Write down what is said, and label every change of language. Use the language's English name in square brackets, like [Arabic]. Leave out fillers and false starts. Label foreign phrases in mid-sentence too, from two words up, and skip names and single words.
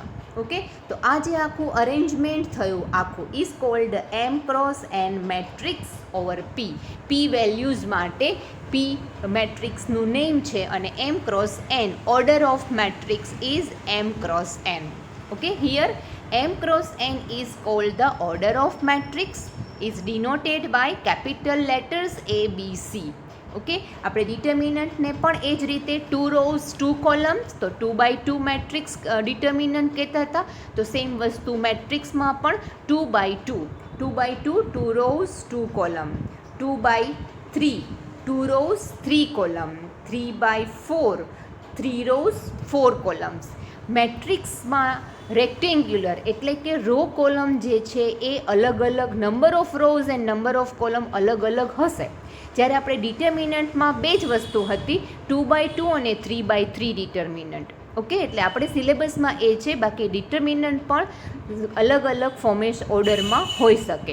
[Gujarati] ઓકે, તો આ જે આખું અરેન્જમેન્ટ થયું આખું [English] is called m cross n matrix over P. [Gujarati] પી વેલ્યુઝ માટે પી મેટ્રિક્સનું નેમ છે અને [English] m cross n order of matrix is m cross n. okay, here m cross n is called the order of matrix, is denoted by capital letters A, B, C. [Gujarati] ઓકે, આપણે ડિટર્મિનન્ટને પણ એ જ રીતે [English] 2 rows 2 columns, [Gujarati] તો 2x2 મેટ્રિક્સ ડિટર્મિનન્ટ કહેતા હતા. તો સેમ વસ્તુ મેટ્રિક્સમાં પણ 2x2, 2x2 [English] 2 rows 2 column, [Gujarati] 2x3 [English] 2 rows 3 column, [Gujarati] 3x4 [English] 3 rows 4 columns. [Gujarati] મેટ્રિક્સમાં રેક્ટેન્ગ્યુલર એટલે કે રો કોલમ જે છે એ અલગ અલગ [English] number of rows and number of column [Gujarati] અલગ અલગ હશે, જ્યારે આપણે ડિટર્મિનન્ટમાં બે જ વસ્તુ હતી, 2x2 અને 3x3 ડિટર્મિનન્ટ. ઓકે, એટલે આપણે સિલેબસમાં એ છે, બાકી ડિટર્મિનન્ટ પણ અલગ અલગ ફોર્મેટ ઓર્ડરમાં હોઈ શકે.